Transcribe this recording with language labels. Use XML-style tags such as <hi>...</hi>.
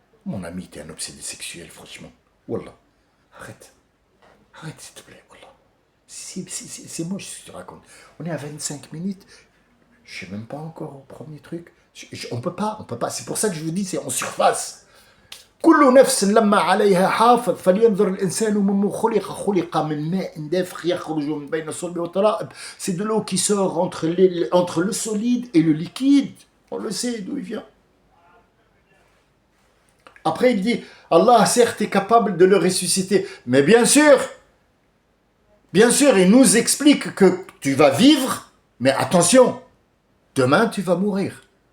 <fr>Mon ami, t'es un obsédé sexuel, franchement. Wallah. Arrête. Arrête, s'il te plaît. Wallah. C'est moche ce que tu racontes. On est à 25 minutes. Je ne sais même pas encore au premier truc. On peut pas. C'est pour ça que je vous dis, c'est en surface.</fr> <ar>كل نفس لما عليها حافظ فلينظر الإنسان مما خلق من ماء دافق يخرج من بين الصلب والترائب.</ar> <fr>C'est de l'eau qui sort entre le solide et le liquide. On le sait d'où il vient. Après il dit, Allah certes est capable de le ressusciter. Mais bien sûr, il nous explique que tu vas vivre, mais attention, demain tu vas mourir.</fr>